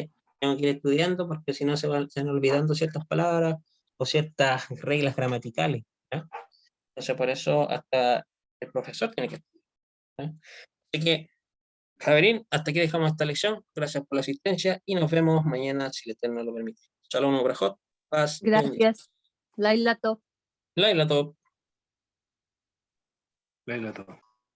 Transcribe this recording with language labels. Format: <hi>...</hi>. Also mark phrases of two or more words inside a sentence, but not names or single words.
<es>Entonces, tengo que ir estudiando porque si no se van olvidando ciertas palabras o ciertas reglas gramaticales. ¿Ya? Entonces, por eso hasta el profesor tiene que estudiar. ¿Ya? Así que, Javerín, hasta aquí dejamos esta lección. Gracias por la asistencia y nos vemos mañana, si el Eterno lo permite.</es> <he>שלום, וברכות.</he> <es>Paz. y bendición. Gracias.</es> <he>לילה טוב. לילה טוב.</he> <es>Léelo todo.</es>